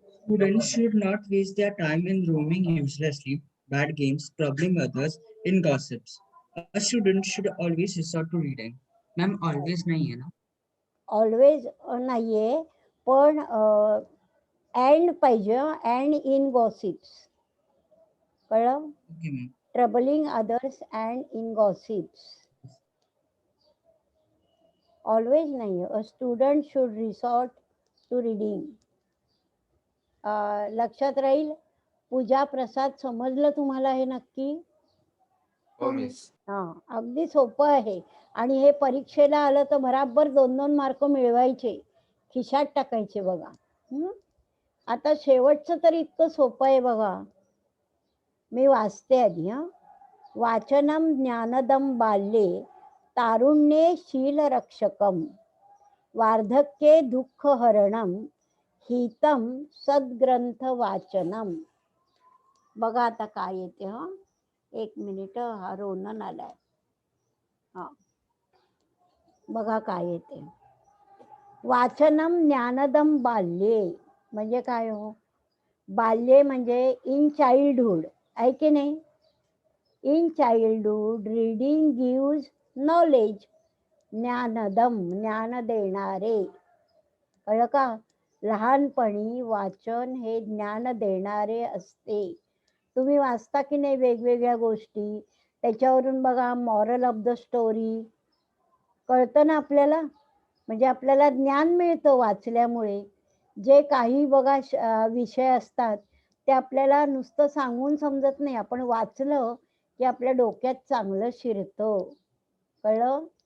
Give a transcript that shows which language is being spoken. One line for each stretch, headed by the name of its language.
English: Students should not waste their time in roaming aimlessly, bad games, troubling others, in gossips. A student should always resort to reading.
Hindi: Ma'am, always नहीं है ना?
Marathi: Always नाहीये, पण and पाहिजे,
English: And in gossips.
Marathi: कळलं?
English: Okay, ma'am. Troubling others and in gossips.
Marathi: Always नाही.
English: A student should resort to reading.
Marathi: लक्षात राहील. पूजा प्रसाद समजलं तुम्हाला हे नक्की? हो मिस. हा, अगदी सोपं आहे. आणि हे परीक्षेला आलं तर बराबर 2-2 मार्क मिळवायचे, खिशात टाकायचे बघा. आता शेवटचं तर इतकं सोपं आहे बघा. मी वाचते आधी.
Sanskrit: वाचनम ज्ञानदम बाल्ये तारुण्ये शीलरक्षकम वार्धक्ये दुःखहरणम हितम सद्ग्रंथ वाचनम.
Marathi: बघा आता काय येते. एक मिनिट. हा रोनन आलाय. हा, बघा काय येते.
Sanskrit: वाचनम ज्ञानदम बाल्ये
Marathi: म्हणजे काय हो? बाल्ये म्हणजे
English: in childhood,
Marathi: आहे की नाही?
English: In childhood reading gives knowledge.
Marathi: ज्ञानदम ज्ञान देणारे. कळलं का? लहानपणी वाचन हे ज्ञान देणारे असते. तुम्ही वाचता की नाही वेगवेगळ्या गोष्टी, त्याच्यावरून बघा
English: moral of the story
Marathi: कळतं ना आपल्याला. म्हणजे आपल्याला ज्ञान मिळतं वाचल्यामुळे. जे काही बघा विषय असतात ते आपल्याला नुसतं सांगून समजत नाही, आपण वाचलं की आपल्या डोक्यात चांगलं शिरतं. कळलं?